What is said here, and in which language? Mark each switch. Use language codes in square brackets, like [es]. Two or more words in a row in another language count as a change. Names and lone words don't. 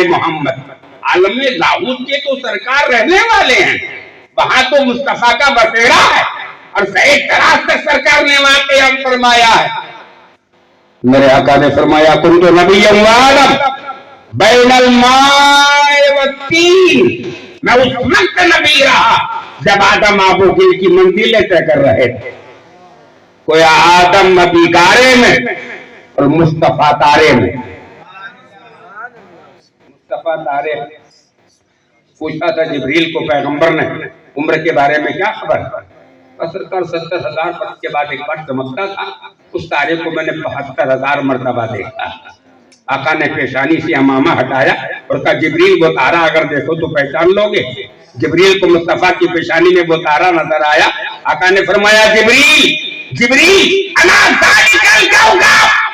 [ur] محمد عالم لاہوت کے تو سرکار رہنے والے ہیں وہاں تو مصطفیٰ کا بسیرا ہے اور سعید تراز تک سرکار نے وہاں قیام فرمایا ہے میرے آقا نے فرمایا [ar] کنت نبی وآدم بین الماء والتین [ur] میں اس وقت نبی رہا جب آدم آب و گل کی منزلیں طے کر رہے تھے کوئی آدم نبی گارے میں اور مصطفیٰ تارے میں مصطفیٰ تارے پوچھا تھا جبریل کو پیغمبر نے عمر کے بارے میں کیا خبر سرکار 70,000 برس کے بعد ایک بار چمکتا تھا اس تارے کو میں نے 72,000 مرتبہ دیکھا آقا نے پیشانی سے امامہ ہٹایا اور کہا جبریل وہ تارا اگر دیکھو تو پہچان لو گے جبریل کو مصطفیٰ کی پیشانی میں وہ تارا نظر آیا آقا نے فرمایا جبریل [ar] انا ذالک الکوکب